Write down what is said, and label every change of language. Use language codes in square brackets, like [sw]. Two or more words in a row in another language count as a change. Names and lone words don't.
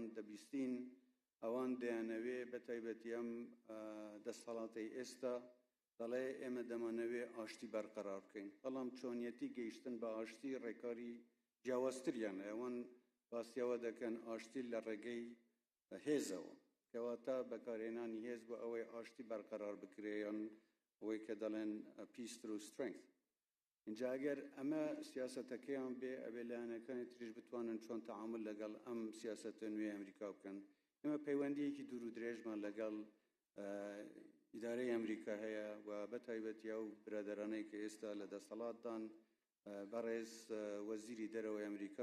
[ckb] دەبیستین ئەوان دەیانەوێ بە تایبەتی ئەم دەسەڵاتی ئێستا دەڵێ ئێمە دەمانەوێ ئاشتی بەرقەرار بکەین بەڵام چۆنیەتی گەیشتن بە ئاشتی ڕێکاری جیاوازتریانە ئەوان باسیەوە دەکەن ئاشتی لە ڕێگەی هێزەوە کەواتە بەکارهێنانی هێز بۆ ئەوەی ئاشتی بەرقەرار بکرێن ئەوەی کە دەڵێن [en] peace through strength. [ckb] اینجا ئەگەر ئەمە سیاسەتەکەیان بێ ئەبێ لایەنەکانی تریش بتوانن چۆن تەعامل لەگەڵ ئەم سیاسەتە نوێ ئەمریکا بکەن. ئێمە پەیوەندیەکی دوور و درێژمان لەگەڵ ئیدارەی ئەمریکا هەیە و بە تایبەتی ئەو برادەرانەی کە ئێستا لە دەسەڵاتدان بەڕێز وەزیری دەرەوەی ئەمریکا